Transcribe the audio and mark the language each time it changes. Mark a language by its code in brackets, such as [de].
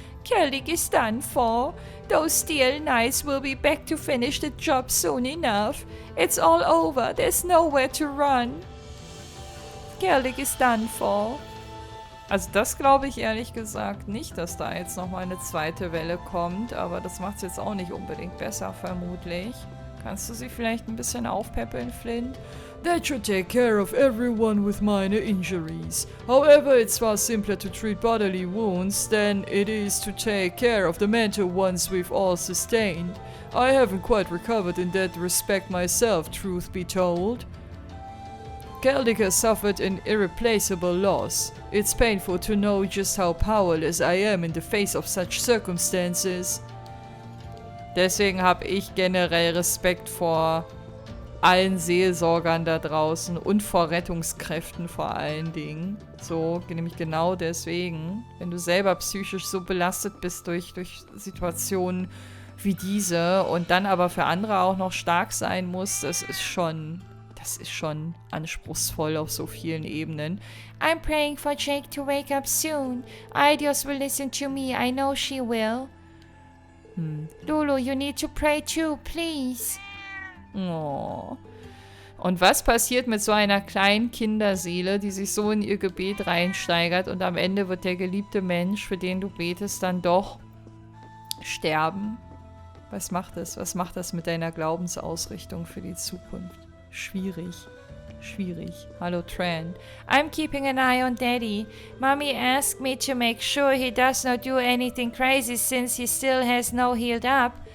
[en] Kelly is done for. Those steel knights will be back to finish the job soon enough. It's all over. There's nowhere to run. Kelly is done for. [de] Also das glaube ich ehrlich gesagt nicht, dass da jetzt nochmal eine zweite Welle kommt. Aber das macht es jetzt auch nicht unbedingt besser, vermutlich. Kannst du sie vielleicht ein bisschen aufpäppeln, Flint? [en] That should take care of everyone with minor injuries. However, it's far simpler to treat bodily wounds than it is to take care of the mental ones we've all sustained. I haven't quite recovered in that respect myself, truth be told. Celtic has suffered an irreplaceable loss. It's painful to know just how powerless I am in the face of such circumstances. [de] Deswegen habe ich generell Respekt vor allen Seelsorgern da draußen und vor Rettungskräften vor allen Dingen. So, nämlich genau deswegen. Wenn du selber psychisch so belastet bist durch Situationen wie diese und dann aber für andere auch noch stark sein musst, das ist schon anspruchsvoll auf so vielen Ebenen. [en] I'm praying for Jake to wake up soon. Idios will listen to me. I know she will. Lulu, you need to pray too, please. Oh. [de] Und was passiert mit so einer kleinen Kinderseele, die sich so in ihr Gebet reinsteigert und am Ende wird der geliebte Mensch, für den du betest, dann doch sterben? Was macht das? Was macht das mit deiner Glaubensausrichtung für die Zukunft? Schwierig. Hallo, Tran. [en] I'm keeping an eye on Daddy. Mommy asked me to make sure he does not do anything crazy since he still has not healed up.